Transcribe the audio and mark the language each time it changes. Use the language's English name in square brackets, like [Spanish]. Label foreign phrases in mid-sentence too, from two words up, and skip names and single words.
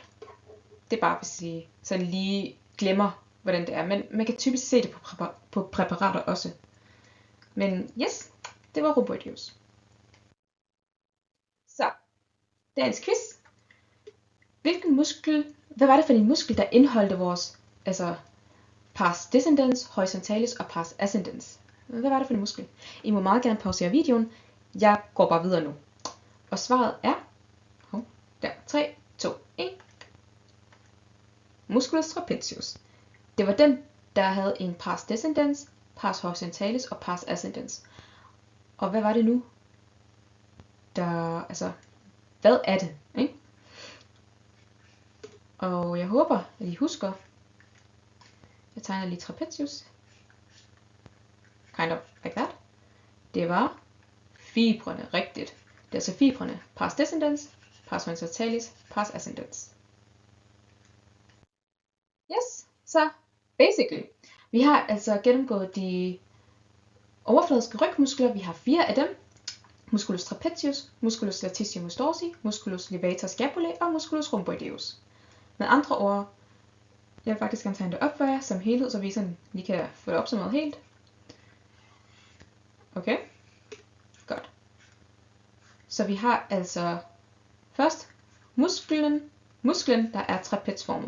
[Danish] Det er bare, hvis I sådan lige glemmer, hvordan det er. Men man kan typisk se det på præparater også. Men yes, det var rhomboideus. Så, dagens quiz. Hvad var det for en muskel, der indeholdte vores pars descendens, horizontalis og pars ascendens? Hvad var det for en muskel? I må meget gerne pausere videoen. Jeg går bare videre nu. Og svaret er 3, 2, 1. Musculus trapezius. Det var den, der havde en pars descendens, pars horizontalis og pars ascendens. Og hvad var det nu? Hvad er det? Ikke? Og jeg håber, at I husker. Jeg tegner lige trapezius. [English] Kind of like that. [Danish] Det var fibrene, rigtigt. Det er altså fibrene. Pars descendens, pars horizontalis, pars ascendens. Yes, så basically. Vi har altså gennemgået de overfladiske rygmuskler. Vi har 4 af dem. Musculus trapezius, musculus latissimus dorsi, musculus levator scapulae og musculus rhomboideus. Med andre ord, jeg vil faktisk gerne tegne det op for jer som helhed, så vi sådan lige kan få det opsummeret helt. Okay, godt. Så vi har altså først musklen, der er trapezformet.